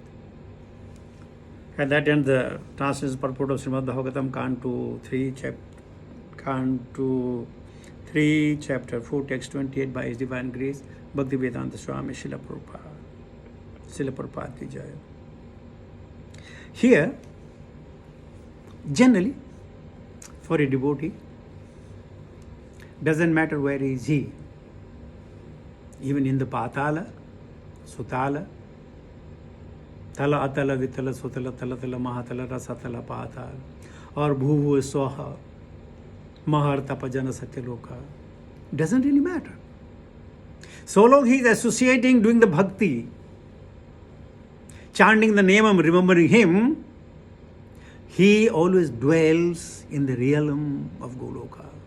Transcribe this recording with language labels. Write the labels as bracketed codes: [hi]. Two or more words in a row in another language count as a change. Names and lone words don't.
[en] At that end, the translation purport of Srimad Bhagavatam, Canto 3, Chapter 4, Text 28, by His Divine Grace, Bhaktivedanta Swami Srila Prabhupada [hi] ki Jai. [en] Here, generally, for a devotee, doesn't matter where is he, even in the Patala, Sutala, Tala Atala Vitala Sutala Tala Tala Mahatala Rasatala Patala, or Bhuvu Swaha, Mahar Tapajana Satyaloka, doesn't really matter. So long he is associating, doing the bhakti, chanting the name and remembering him, he always dwells in the realm of Goloka.